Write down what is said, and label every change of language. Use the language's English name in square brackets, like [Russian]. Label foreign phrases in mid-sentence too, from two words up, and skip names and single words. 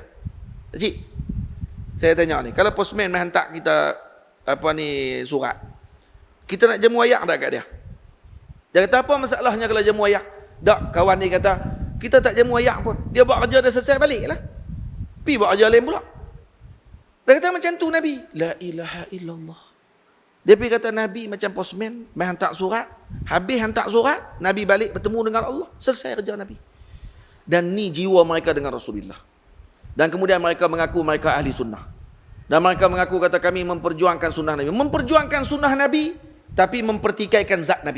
[Malay] Cik, saya tanya ni, kalau postman main hantar kita surat, kita nak jemu ayak tak kat dia? Dia kata apa masalahnya kalau jemu ayak? Tak, kawan ni kata, kita tak jemu ayak pun. Dia buat kerja dah selesai balik lah. Pergi buat kerja lain pula. Dia kata macam tu Nabi. [Arabic] لا إله إلا الله. [Malay] Dia pergi kata Nabi macam postman, main hantar surat. Habis hantar surat, Nabi balik bertemu dengan Allah. Selesai kerja Nabi. Dan ni jiwa mereka dengan Rasulullah. Dan kemudian mereka mengaku mereka ahli sunnah. Dan mereka mengaku kata kami memperjuangkan sunnah Nabi. Memperjuangkan sunnah Nabi, tapi mempertikaikan zat Nabi.